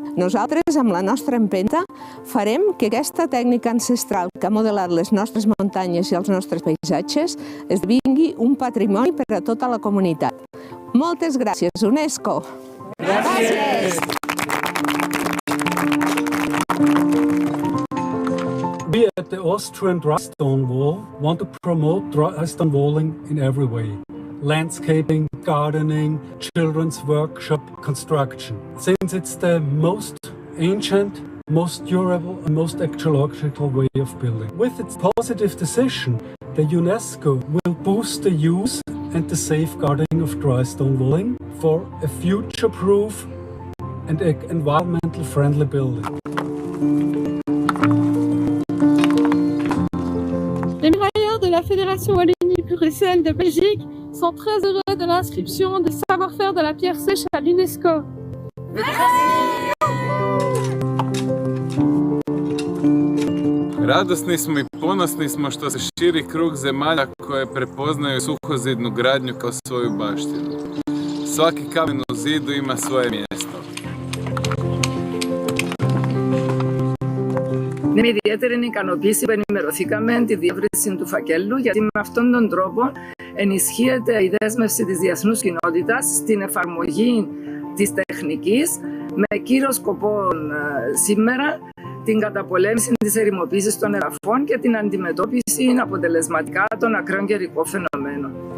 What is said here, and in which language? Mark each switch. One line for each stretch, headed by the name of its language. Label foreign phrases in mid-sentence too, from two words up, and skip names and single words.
Catalan: Nosaltres, amb la nostra empenta, farem que aquesta tècnica ancestral que ha modelat les nostres muntanyes i els nostres paisatges esdevingui un patrimoni per a tota la comunitat. Moltes gràcies, UNESCO! Gràcies!
English: We at the Austrian Dry Stone Wall want to promote dry stone walling in every way. Landscaping, gardening, children's workshop, construction. Since it's the most ancient most durable and most ecological way of building. With its positive decision, the UNESCO will boost the use and the safeguarding of dry stone walling for a future-proof and environmental friendly building.
French: Les murailleurs de la Fédération Wallonie-Bruxelles de Belgique sont très heureux de l'inscription de savoir-faire de la pierre sèche à l'UNESCO.
Croatian: Radosni smo i ponosni smo što se širi krug zemalja koje prepoznaju suhozidnu gradnju kao svoju baštinu. Svaki kamen u zidu ima svoje mjesto.
Greek: Είναι ιδιαίτερη ικανοποίηση που ενημερωθήκαμε τη διεύρυνση του φακέλου, γιατί με αυτόν τον τρόπο ενισχύεται η δέσμευση της διεθνούς κοινότητας στην εφαρμογή της τεχνικής με κύριο σκοπό σήμερα την καταπολέμηση της ερημοποίησης των εδαφών και την αντιμετώπιση αποτελεσματικά των ακραίων καιρικών φαινομένων.